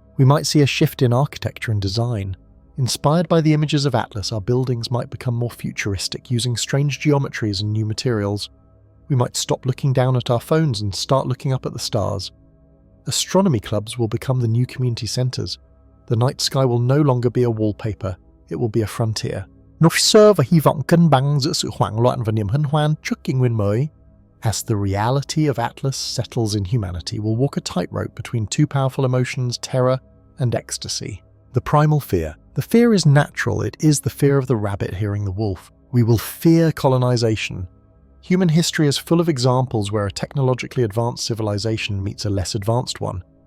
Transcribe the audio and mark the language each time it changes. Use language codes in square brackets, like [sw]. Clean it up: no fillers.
[en] We might see a shift in architecture and design. Inspired by the images of Atlas, our buildings might become more futuristic, using strange geometries and new materials. We might stop looking down at our phones and start looking up at the stars. Astronomy clubs will become the new community centres. The night sky will no longer be a wallpaper, it will be a frontier. [vi] Và hy vọng cân bằng giữa sự hoảng loạn và niềm hân hoan trước kỷ nguyên mới. [en] As the reality of Atlas settles in humanity, we'll walk a tightrope between two powerful emotions, terror and ecstasy. The primal fear. The fear is natural, it is the fear of the rabbit hearing the wolf. We will fear colonization. Human history is full of examples where a technologically advanced civilization meets a less advanced one.